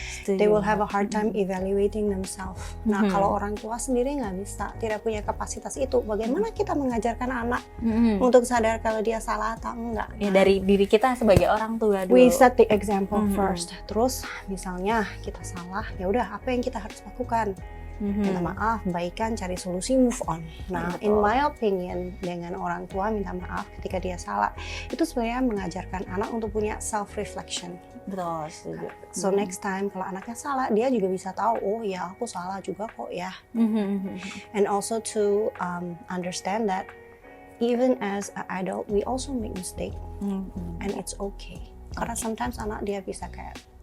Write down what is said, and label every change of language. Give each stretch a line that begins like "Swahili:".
English: They will have a hard time evaluating themselves.
Indonesian: Nah, kalau orang tua sendiri nggak bisa, tidak punya kapasitas itu, bagaimana kita mengajarkan anak untuk sadar kalau dia salah atau enggak? Ya dari diri kita sebagai orang tua dulu.
English: We set the example first.
Indonesian: Terus misalnya kita salah, ya udah apa yang kita harus lakukan? Minta maaf, baikan, cari solusi,
English: move on.
Indonesian: Nah,
English: in my opinion,
Indonesian: dengan orang tua minta maaf ketika dia salah, itu sebenarnya mengajarkan anak untuk punya self-reflection. Betul.
English: So next time
Indonesian: kalau anaknya salah, dia juga bisa tahu, oh ya aku salah juga kok ya.
English: And also to understand that even as an adult, we also make mistake, and it's okay.
Indonesian: Karena
English: sometimes
Indonesian: anak dia bisa kayak